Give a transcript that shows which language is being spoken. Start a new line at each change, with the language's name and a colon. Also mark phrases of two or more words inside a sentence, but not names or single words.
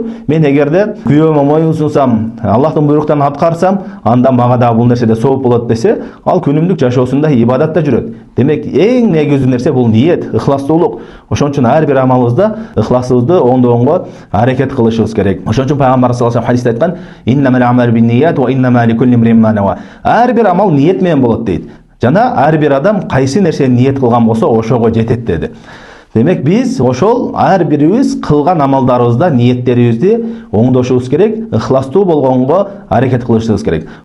Kyrgyz: Мен эгерде күйөөмө моюн сунсам, Аллахтын буйруктарын аткарсам, анда мага да бул нерседе сооп болот десе, ал күнүмдүк жашоосунда ибадатта жүрөт. Демек, эң негизги нерсе бул ниет, ыхластуулук. Ошон үчүн ар бир амалыбызда ыхласыбызды оңдоого аракет кылышыбыз керек. Ошон үчүн Пайгамбар
Arabic: صلى الله عليه
Kyrgyz: хадисте айткан:
Arabic: "إنما الأعمال بالنية وإنما لكل امرئ ما نوى".
Kyrgyz: Ар бир амал ниет менен болот дейт. Жана ар бир адам кайсы нерсени ниет кылган болсо, ошого жетет деди. Демек, биз ошол ар бирибиз кылган амалдарыбызда ниеттерибизди оңдошубуз керек, ыхластуу болгонго аракет кылышыбыз керек.